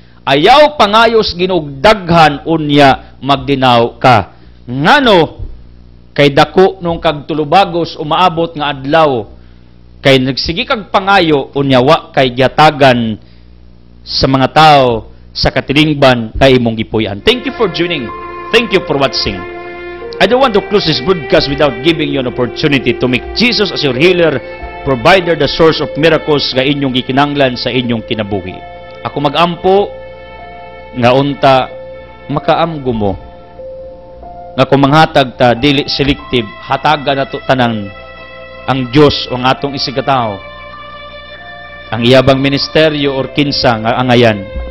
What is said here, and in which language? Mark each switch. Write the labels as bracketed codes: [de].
[ceb] Ayaw pangayos Ginoo daghan unya magdinaw ka. Ngano kay dako nung kag tulubagos umaabot nga adlaw kay nagsigi kag pangayo unya wa kay giatagan sa mga tao sa katilingban kay imong gipuy-an. [en] Thank you for joining. Thank you for watching. I don't want to close this broadcast without giving you an opportunity to make Jesus as your healer, provider, the source of miracles [ceb] nga inyong gikinanglan sa inyong kinabuhi. Ako magampo nga unta makaamgo mo nga kung manghatag ta dili selective, hatagan nato tanan ang Dios o ang atong isigataw, ang iyabang ministeryo [en] or [ceb] kinsa nga angayan.